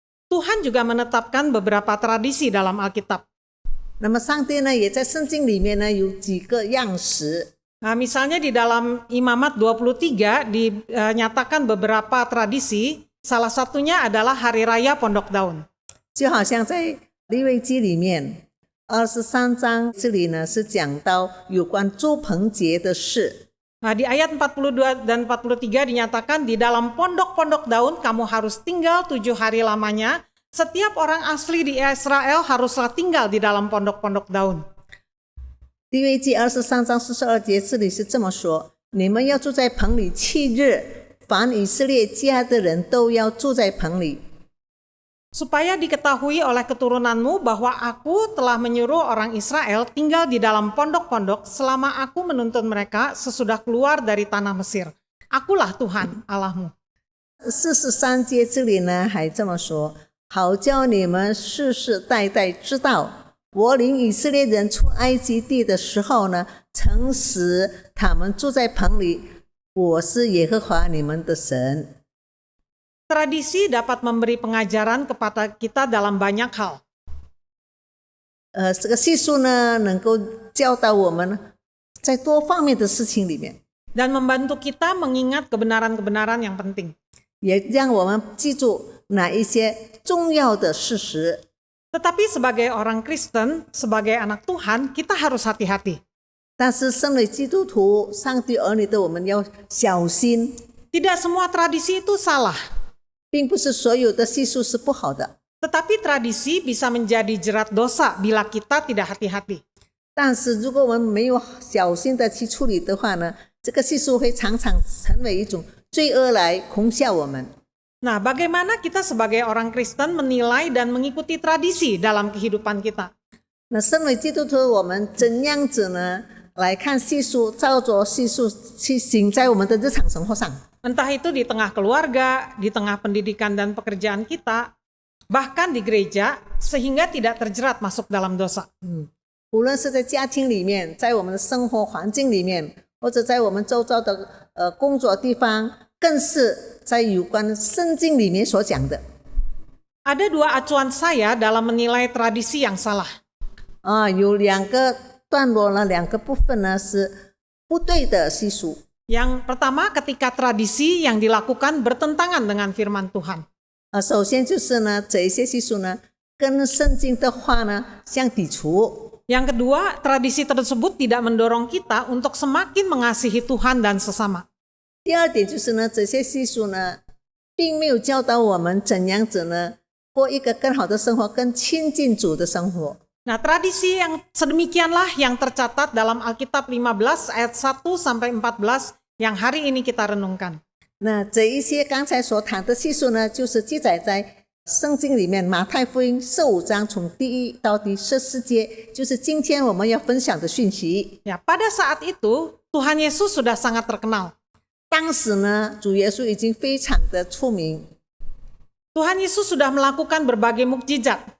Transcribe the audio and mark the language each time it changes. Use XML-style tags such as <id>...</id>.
<id>Tuhan juga menetapkan beberapa tradisi dalam Alkitab.</id> <zh>那么上帝呢，也在圣经里面呢有几个样式。</zh> <id>Nah, misalnya di dalam Imamat 23 dinyatakan beberapa tradisi, salah satunya adalah Hari Raya Pondok Daun.</id> <zh>就好像在利未记里面 23章这里呢是讲到有关住棚节的事。</zh> <id>Nah, di ayat 42 dan 43 dinyatakan di dalam pondok-pondok daun kamu harus tinggal 7 hari lamanya. Setiap orang asli di Israel haruslah tinggal di dalam pondok-pondok daun.</id> <zh>利未记23章42节这里是这么说：你们要住在棚里7日，凡以色列家的人都要住在棚里。</zh> <id>Supaya diketahui oleh keturunanmu bahwa aku telah menyuruh orang Israel tinggal di dalam pondok-pondok selama aku menuntun mereka sesudah keluar dari tanah Mesir. Akulah Tuhan Allahmu.</id> <zh>43节这里呢还这么说：好叫你们世世代代知道，我领以色列人出埃及地的时候呢，曾使他们住在棚里，我是耶和华你们的神。</zh> <id>Tradisi dapat memberi pengajaran kepada kita dalam banyak hal.</id> <zh>这个习俗呢，能够教导我们在多方面的事情里面，</zh> <id>Dan membantu kita mengingat kebenaran-kebenaran yang penting.</id> <zh>也让我们记住哪一些重要的事实。</zh> <id>Tetapi sebagai orang Kristen, sebagai anak Tuhan, kita harus hati-hati.</id> <zh>但是身为基督徒、上帝儿女的我们要小心，</zh> <id>Tidak semua tradisi itu salah.</id> <zh>并不是所有的习俗是不好的，</zh> <id>Tetapi tradisi bisa menjadi jerat dosa bila kita tidak hati-hati.</id> <zh>但是如果我们没有小心的去处理的话呢，这个习俗会常常成为一种罪恶来恐吓我们。</zh> <id>Nah, bagaimana kita sebagai orang Kristen menilai dan mengikuti tradisi dalam kehidupan kita?</id> <zh>那身为基督徒，我们怎样子呢来看习俗，照着习俗去行在我们的日常生活上？</zh> <id>Entah itu di tengah keluarga, di tengah pendidikan dan pekerjaan kita, bahkan di gereja, sehingga tidak terjerat masuk dalam dosa.</id> <zh>无论是在家庭里面，在我们的生活环境里面，或者在我们周遭的工作地方，更是在有关圣经里面所讲的。</zh> <id>Ada 2 acuan saya dalam menilai tradisi yang salah.</id> <zh>有2个段落呢，2个部分呢是不对的习俗。</zh> <id>Yang pertama, ketika tradisi yang dilakukan bertentangan dengan firman Tuhan.</id> <zh>首先就是呢，这一些习俗呢跟圣经的话呢相抵触。</zh> <id>Yang kedua, tradisi tersebut tidak mendorong kita untuk semakin mengasihi Tuhan dan sesama.</id> <zh>第二点就是呢，这些习俗呢并没有教导我们怎样子呢过一个更好的生活，更亲近主的生活。</zh> <id>Nah, tradisi yang sedemikianlah yang tercatat dalam Alkitab 15 ayat 1 sampai 14 yang hari ini kita renungkan.</id> <zh>那这一些刚才所谈的习俗呢，就是记载在圣经里面马太福音15章从第1到第14节，就是今天我们要分享的讯息。</zh> <id>Ya, pada saat itu Tuhan Yesus sudah sangat terkenal.</id> <zh>当时呢，主耶稣已经非常的出名，</zh> <id>Tuhan Yesus sudah melakukan berbagai mukjizat,</id>